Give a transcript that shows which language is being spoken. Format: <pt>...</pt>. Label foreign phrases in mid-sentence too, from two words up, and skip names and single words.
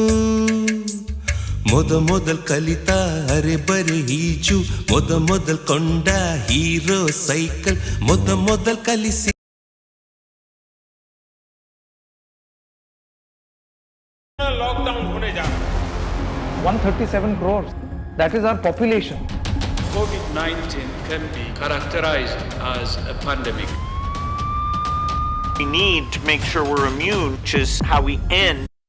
<kn>ಮೊದಲ್ ಕಲಿತ ಅರೆ ಬರೆ ಈಜು, ಮೊದಲ್ ಕೊಂಡ ಹೀರೋ ಸೈಕಲ್, ಮೊದಲ್ ಕಲಿಸಿ</kn> <hi>लॉकडाउन होने जा रहा है.</hi> <en>137 crores. That is our population. COVID-19 can be characterized as a pandemic. We need to make sure we're immune, which is how we end.</en>